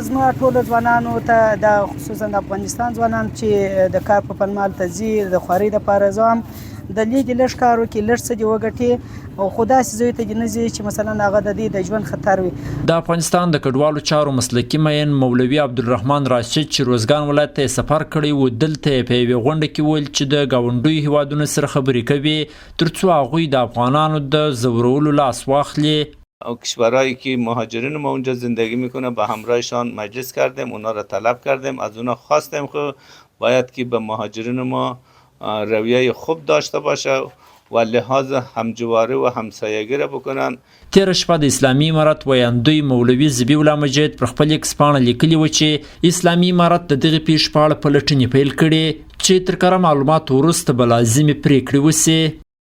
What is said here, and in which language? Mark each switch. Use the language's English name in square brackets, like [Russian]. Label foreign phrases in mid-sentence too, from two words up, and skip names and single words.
[Pashto] زما ټولو ځوانانو ته د خصوصا د افغانستان ځوانان چې د کار په پنمال ته ځي د خوارۍ دپاره زه د لږ لږ کار وکړي لږ څه دې وګټي او خو داسې ځایو ته دې نه ځي چې مثلا هغه د دې د ژوند خطر وي. د افغانستان د کډوالو چارو مسلکي مین مولوي عبدالرحمن راشد چې روزګان ولایت ته سفر کړی و دلته یې په یوې غونډه کې ویل چې د ګاونډیو هیوادونو سره خبرې کوي تر څو هغوی د افغانانو د ځورولو لاس واخلي. [Persian] او کشورهایی که مهاجرین ما اونجا زندگی میکنه به همراهشان مجلس کردیم، اونا را طلب کردیم، از اونا خواستیم که باید که به مهاجرین ما رویه خوب داشته باشه و لحاظ همجواری و همسایگی را بکنن. [Pashto] تیره شپه د اسلامي امارت ویاندوی مولوي ذبیح الله مجید پر خپل ایکس پاڼه لیکلي و چې اسلامي امارت د دغې پیښې په اړه پلټنې پیل کړي چې تر کره معلوماتو وروسته به لازمې پرېکړې وسي.